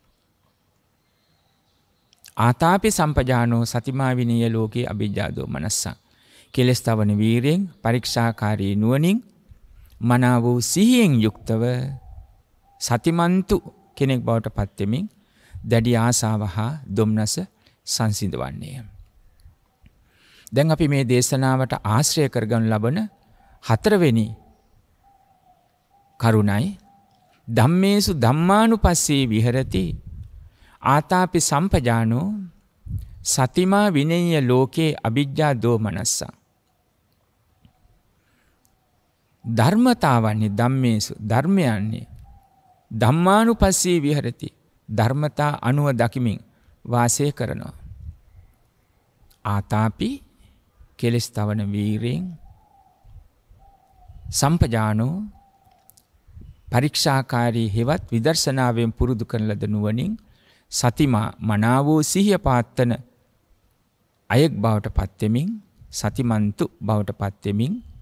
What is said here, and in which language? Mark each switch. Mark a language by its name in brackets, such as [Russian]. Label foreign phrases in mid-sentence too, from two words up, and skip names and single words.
[Pali] ආතාපි සම්පජානෝ සතිමා විනීය ලෝකේ අවිජ්ජා දෝමනස්සං [Sinhala] කෙලස් තවන වීරයෙන් පරීක්ෂාකාරී නුවණින් මනාව වූ සිහියෙන් යුක්තව සතිමන්තු කෙනෙක් බවට පත් වෙමින් දැඩි ආසාව හා දුම්නස සංසිඳවන්නේ. දැන් අපි මේ දේශනාවට ආශ්‍රය කරගනු ලබන හතරවෙනි කරුණයි [Pali] ධම්මේසු ධම්මානුපස්සී විහෙරති ආතාපි සම්පජානෝ සතිමා විනේය ලෝකේ අවිජ්ජා දෝමනස්සං. [Sinhala] ධර්මතාවන්නේ ධම්මේසු ධර්මයන්නේ [Pali] ධම්මානුපස්සී විහෙරති [Sinhala] ධර්මතා අනුව දකිමින් වාසය කරනවා. ආතාපි කෙලස් තවන වීරයෙන් සම්පජානෝ පරීක්ෂාකාරී හෙවත් විදර්ශනාවෙන් පුරුදු කරන ලද නුවණින් සතිමා මනාවෝ සිහිය පාත්තන අයෙක් බවට පත් වෙමින් සතිමන්තු බවට පත් වෙමින්